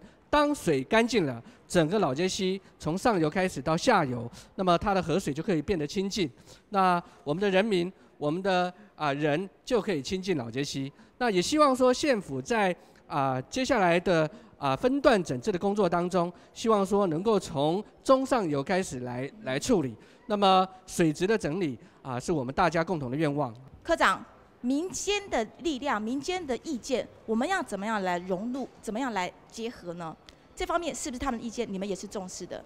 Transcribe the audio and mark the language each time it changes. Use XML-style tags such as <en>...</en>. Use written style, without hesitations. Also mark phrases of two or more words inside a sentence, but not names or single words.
<zh>當水乾淨了，整個老街溪從上游開始到下游，那麼它的河水就可以變得清淨。那我們的人民，我們的人就可以親近老街溪。那也希望說縣府在接下來的分段整治的工作當中，希望說能夠從中上游開始來處理。那麼水質的整理是我們大家共同的願望。科長，民間的力量、民間的意見，我們要怎麼樣來融入，怎麼樣來結合呢？這方面是不是他們的意見，你們也是重視的？</zh>